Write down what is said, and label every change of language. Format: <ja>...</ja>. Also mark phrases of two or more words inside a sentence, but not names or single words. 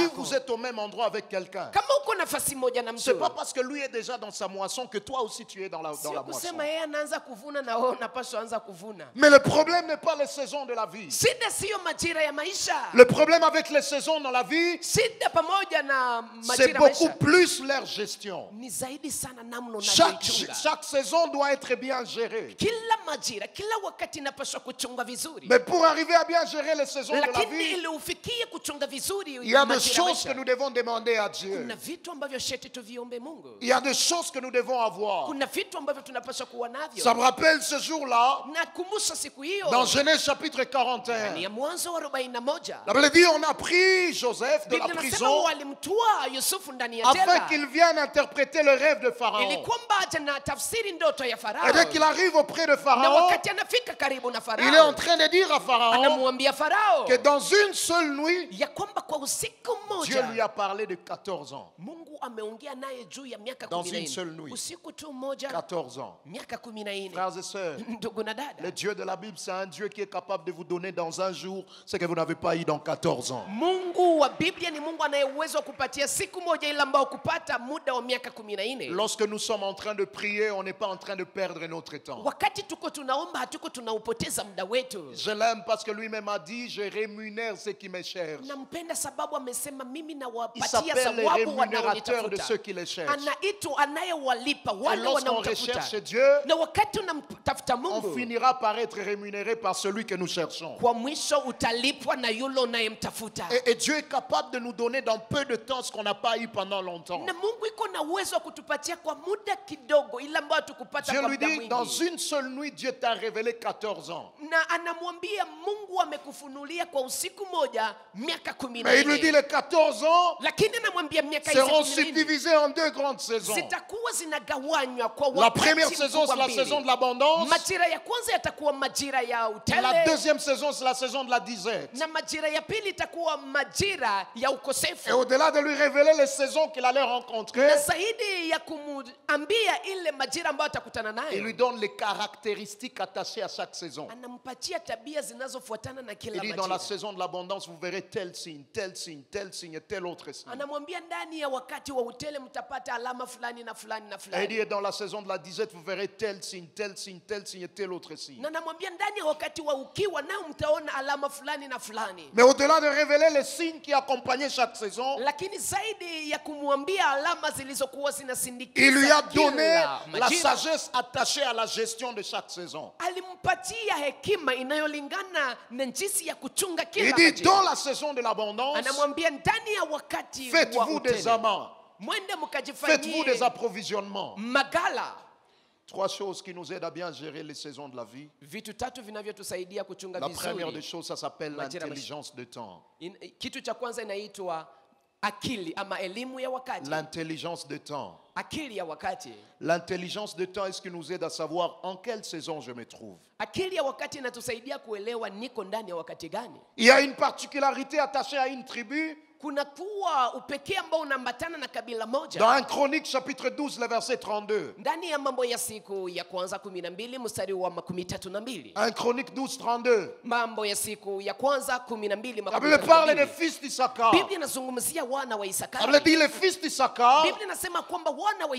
<sw>yako.</sw> <fr>vous êtes au même endroit avec quelqu'un,</fr> <sw>Kama uko nafasi moja na</sw> <fr>c'est</fr> <sw>mtu,</sw> <fr>pas parce que lui est déjà dans sa moisson que toi aussi tu es dans la</fr> <sw>sio</sw> <fr>moisson.</fr> <sw>kusema yeye anaanza kuvuna na wewe unapaswa anza kuvuna.</sw> <fr>Mais le problème n'est pas les saisons de la vie.</fr> <sw>Shida siyo majira ya maisha.</sw> <fr>Le problème avec les saisons dans la vie,</fr> <sw>Shida pamoja na</sw> <fr>c'est</fr> <sw>majira ya</sw> <fr>beaucoup</fr> <sw>maisha</sw> <fr>plus leur gestion.</fr> <sw>ni zaidi sana namna</sw> <fr>Chaque</fr> <sw>unavyoichunga.</sw> <fr>saison doit être bien gérée.</fr> <sw>Kila majira, kila wakati inapaswa kuchunga vizuri.</sw> <fr>Mais pour arriver à bien gérer les saisons de la</fr> <sw>Lakini</sw> <fr>vie,</fr> <sw>ili ufikie kuchunga vizuri</sw> <fr>il y a des</fr> <sw>majira ya</sw> <fr>choses que</fr> <sw>maisha,</sw> <fr>nous devons demander à Dieu.</fr> <sw>kuna vitu ambavyo sheti tuviombe Mungu.</sw> <fr>Il y a des choses que nous devons avoir.</fr> <sw>Kuna vitu ambavyo tunapaswa kuwa navyo.</sw> <fr>Ça me rappelle ce jour-là,</fr> <sw>Nakumbusha siku hiyo</sw> <fr>dans Genèse chapitre 41.</fr> <sw>ni ya Mwanzo wa 41.</sw> <fr>La Bible dit, on a pris Joseph de la</fr> <sw>Biblia inasema</sw> <fr>prison</fr> <sw>walimtoa Yusufu ndani ya</sw> <fr>afin</fr> <sw>jela</sw> <fr>qu'il vienne interpréter le rêve de</fr> <sw>ili</sw> <fr>Pharaon.</fr> <sw>kwamba aje na tafsiri ndoto ya</sw> <fr>Et</fr> <sw>Farao.</sw> <fr>dès qu'il arrive auprès de</fr> <sw>Na</sw> <fr>Pharaon,</fr> <sw>wakati anafika karibu na</sw> <fr>il est en</fr> <sw>Farao,</sw> <fr>train de dire à Pharaon</fr> <sw>anamwambia Farao</sw> <fr>que dans une seule nuit,</fr> <sw>ya kwamba kwa usiku</sw> <fr>Dieu lui</fr> <sw>mmoja</sw> <fr>a parlé de 14 ans.</fr> <sw>Mungu ameongea naye juu ya miaka</sw> <fr>Dans une</fr> <sw>14.</sw> <fr>seule nuit.</fr> <sw>Usiku tu mmoja</sw> <fr>14 ans.</fr> <sw>miaka 14.</sw> <fr>Frères et sœurs,</fr> <sw>Ndugu na dada,</sw> <fr>le Dieu de la Bible, c'est un Dieu qui est capable de vous donner dans un jour ce que vous n'avez pas eu dans 14 ans.</fr> <sw>Mungu wa Biblia ni Mungu anaye uwezo wa kupatia siku moja ile ambao kupata muda wa miaka 14.</sw> <fr>Lorsque nous sommes en train de prier, on n'est pas en train de perdre notre temps.</fr> <sw>Wakati tuko tunaomba hatuko tunaupoteza muda wetu.</sw> <fr>Je l'aime parce que lui-même a dit, je rémunère ceux qui me cherchent.</fr> <sw>Nampenda sababu amesema mimi</sw> <fr>Il</fr> <sw>nawapatia</sw> <fr>s'appelle le</fr> <sw>thawabu</sw> <fr>rémunérateur de ceux</fr> <sw>wanaonitafuta.</sw> <fr>qui les cherchent.</fr> <sw>Anaitwa anayewalipa</sw> <fr>Et</fr> <sw>wale</sw> <fr>lorsqu'on</fr> <sw>wanaomtafuta.</sw> <fr>recherche Dieu,</fr> <sw>Na wakati unamtafuta</sw> <fr>on</fr> <sw>Mungu,</sw> <fr>finira par être rémunéré par celui que nous cherchons.</fr> <sw>kwa mwisho utalipwa na yule unayemtafuta.</sw> <fr>Et Dieu est capable de nous donner dans peu de temps ce qu'on n'a pas eu pendant longtemps.</fr> <sw>Na Mungu iko na uwezo wa kutupatia kwa muda kidogo ile ambayo tukupata</sw> <fr>Dieu</fr> <sw>kwa</sw> <fr>lui</fr> <sw>muda</sw> <fr>dit, dans</fr> <sw>mwingi.</sw> <fr>une seule nuit, Dieu t'a révélé 14 ans.</fr> <sw>Na anamwambia Mungu amekufunulia kwa usiku moja miaka</sw> <fr>Mais il lui dit,</fr> <sw>14.</sw> <fr>les 14 ans</fr> <sw>Lakini anamwambia miaka hizi</sw> <fr>seront</fr> <sw>14</sw> <fr>subdivisés en deux grandes saisons.</fr> <sw>zitakuwa zinagawanywa kwa</sw> <fr>La</fr> <sw>wakati</sw> <fr>première saison, c'est la</fr> <sw>mbili.</sw> <fr>saison de l'abondance.</fr> <sw>Majira ya kwanza yatakuwa majira ya</sw> <fr>La</fr> <sw>utele,</sw> <fr>deuxième saison, c'est la saison de la disette.</fr> <sw>na majira ya pili itakuwa majira ya</sw> <fr>Et</fr> <sw>ukosefu.</sw> <fr>au-delà de lui révéler les saisons qu'il allait rencontrer,</fr> <sw>Na zaidi ya kumwambia ile majira ambayo atakutana</sw> <fr>il lui</fr> <sw>nayo,</sw> <fr>donne les caractéristiques attachées à chaque saison.</fr> <sw>anampatia tabia zinazofuatana na</sw> <fr>Il</fr> <sw>kila</sw> <fr>dit, dans la</fr> <sw>majira.</sw> <fr>saison de l'abondance, vous verrez tel signe, tel signe, tel signe et tel autre signe.</fr> <sw>Anamwambia ndani ya wakati wa utele mtapata alama fulani na fulani na</sw> <fr>Et il</fr> <sw>fulani.</sw> <fr>dit, dans la saison de la disette, vous verrez tel signe, tel signe, tel signe et tel autre signe.</fr> <sw>Na anamwambia ndani ya wakati wa ukiwa nao mtaona alama fulani na fulani.</sw> <fr>Mais au-delà de révéler les signes qui accompagnaient chaque saison,</fr> <sw>Lakini zaidi ya kumwambia alama zilizokuwa</sw> <fr>il lui</fr> <sw>zinasindikiza</sw> <fr>a donné</fr> <sw>kila</sw> <fr>la</fr> <sw>majira,</sw> <fr>sagesse attachée à la gestion de chaque saison.</fr> <sw>alimpatia hekima inayolingana na jinsi ya kuchunga</sw> <fr>Il</fr> <sw>kila</sw> <fr>dit,</fr> <sw>majira.</sw> <fr>dans la saison de l'abondance,</fr> <sw>Anamwambia ndani ya wakati wa</sw> <fr>faites-vous des</fr> <sw>utele</sw> <fr>amants,</fr> <sw>mwende</sw> <fr>faites-vous</fr> <sw>mkajifanyie</sw> <fr>des approvisionnements.</fr> <sw>magala.</sw> <fr>Trois choses qui nous aident à bien gérer les saisons de la vie.</fr> <sw>Vitu tatu vinavyotusaidia kuchunga</sw> <fr>La première des</fr> <sw>vizuri.</sw> <fr>choses, ça s'appelle</fr> <sw>Majira</sw> <fr>l'intelligence de temps.</fr> <sw>Kitu cha kwanza inaitwa akili ama elimu ya wakati.</sw> <fr>L'intelligence de temps.</fr> <sw>Akili ya wakati.</sw> <fr>L'intelligence de temps est ce qui nous aide à savoir en quelle saison je me trouve.</fr> <sw>Akili ya wakati inatusaidia kuelewa niko ndani ya wakati gani.</sw> <fr>Il y a une particularité attachée à une tribu</fr> <sw>kunakuwa upekee ambao unaambatana na kabila moja.</sw> <fr>Dans 1 Chronique chapitre 12 le verset 32.</fr> <sw>Ndani ya Mambo ya Siku ya Kwanza 12 mstari wa 32.</sw> <fr>1 Chronique 12 32.</fr> <sw>Mambo ya Siku ya Kwanza 12</sw> <fr>La Bible parle des fils d'Issachar.</fr> <sw>Biblia inazungumzia wana wa</sw> <fr>La</fr> <sw>Isakari.</sw> <fr>Bible dit les fils d'Issachar</fr> <sw>Biblia inasema kwamba wana wa</sw>